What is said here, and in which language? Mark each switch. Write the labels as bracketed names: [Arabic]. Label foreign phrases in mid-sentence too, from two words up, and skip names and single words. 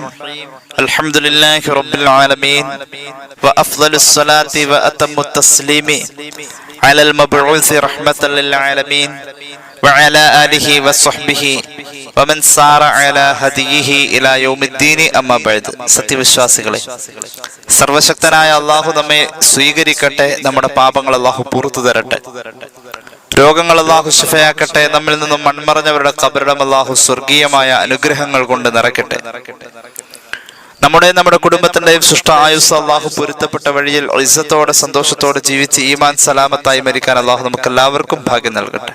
[Arabic] الحمد لله رب العالمين وأفضل الصلاة وأتم التسليم على المبعوث رحمة للعالمين وعلى آله وصحبه ومن سار على هديه إلى يوم الدين أما بعد. [Malayalam] സത്യവിശ്വാസികളെ, സർവശക്തനായ അള്ളാഹു നമ്മെ സ്വീകരിക്കട്ടെ. നമ്മുടെ പാപങ്ങൾ അള്ളാഹു പുറത്തു തരട്ടെ. രോഗങ്ങൾ അള്ളാഹു ശിഫയാക്കട്ടെ. നമ്മിൽ നിന്നും മൺമറഞ്ഞവരുടെ ഖബറിടം അള്ളാഹു സ്വർഗീയമായ അനുഗ്രഹങ്ങൾ കൊണ്ട് നിറയ്ക്കട്ടെ. നമ്മുടെ കുടുംബത്തിന്റെയും സൃഷ്ട ആയുസ് അള്ളാഹു പൊരുത്തപ്പെട്ട വഴിയിൽ ഇസ്സത്തോടെ സന്തോഷത്തോടെ ജീവിച്ച് ഈമാൻ സലാമത്തായി മരിക്കാൻ അള്ളാഹു നമുക്ക് എല്ലാവർക്കും ഭാഗ്യം നൽകട്ടെ.